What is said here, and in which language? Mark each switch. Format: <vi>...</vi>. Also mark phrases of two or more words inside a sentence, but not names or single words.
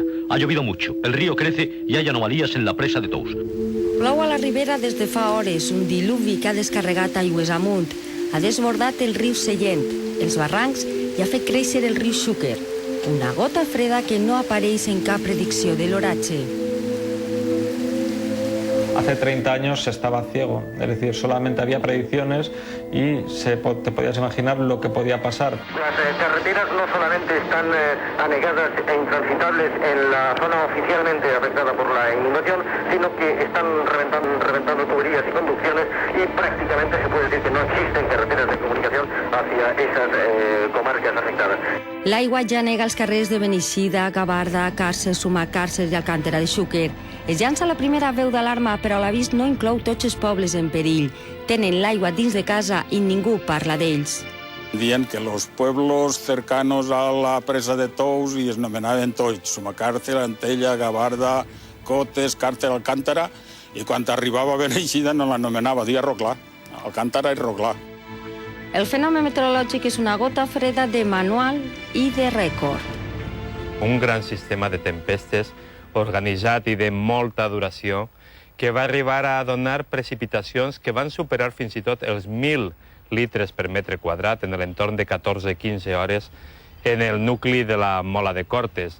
<es>Ha llovido mucho, el río crece y hay anomalías en la presa de Tous.</es> <ca>Plou a la Ribera des de fa hores, un diluvi que ha descarregat aigües amunt. Ha desbordat el riu Sellent, els barrancs, i ha fet créixer el riu Xúquer. Una gota freda que no apareix en cap predicció de l'oratge.</ca> <es>Hace 30 años se estaba ciego, es decir, solamente había predicciones y te podías imaginar lo que podía pasar. Las carreteras no solamente están anegadas e intransitables en la zona oficialmente afectada por la inundación, sino que están reventando tuberías y conducciones y prácticamente se puede decir que no existen carreteras de comunicación hacia esas comarcas afectadas.</es> <ca>L'aigua ja nega els carrers de Beneixida, Gavarda, Càrcer, Sumacàrcer i Alcàntera de Xúquer. Es llança la primera veu d'alarma, però l'avís no inclou tots els pobles en perill. Tenen l'aigua dins de casa i ningú parla d'ells. Dient que</ca> <es>los pueblos cercanos a la presa de Tous y</es> <ca>es nomenaven tots, Sumacàrcer, Antella, Gavarda, Cotes, Càrcer, Alcàntera, i quan arribava a Beneixida no l'anomenava, dia Roclà, Alcàntera i Roclà. El fenomen meteorològic és una gota freda de manual i de rècord. Un gran sistema de tempestes organitzat i de molta duració que va arribar a donar precipitacions que van superar fins i tot els 1.000 litres per metre quadrat en l'entorn de 14-15 hores en el nucli de la Mola de Cortes.</ca>